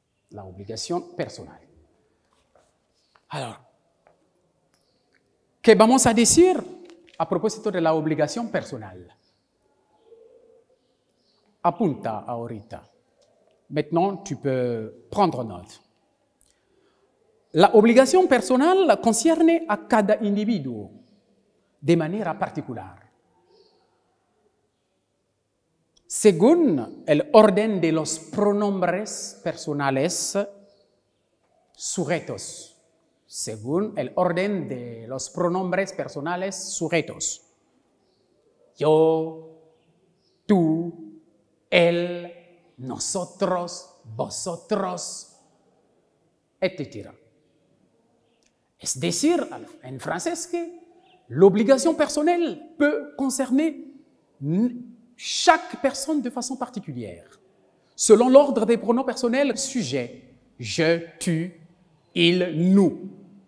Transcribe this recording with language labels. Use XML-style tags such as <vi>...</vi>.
<es>La obligación personal.</es> <fr>Alors,</fr> <es>¿qué vamos a decir a propósito de la obligación personal? Apunta ahorita.</es> <fr>Maintenant, tu peux prendre note.</fr> <es>La obligación personal concierne a cada individuo de manera particular. Según el orden de los pronombres personales sujetos, según el orden de los pronombres personales sujetos. Yo, tú, él, nosotros, vosotros, etc. Es decir, en francés que</es> <fr>l'obligation personnelle peut concerner chaque personne de façon particulière, selon l'ordre des pronoms personnels sujet, je, tu, il, nous.</fr>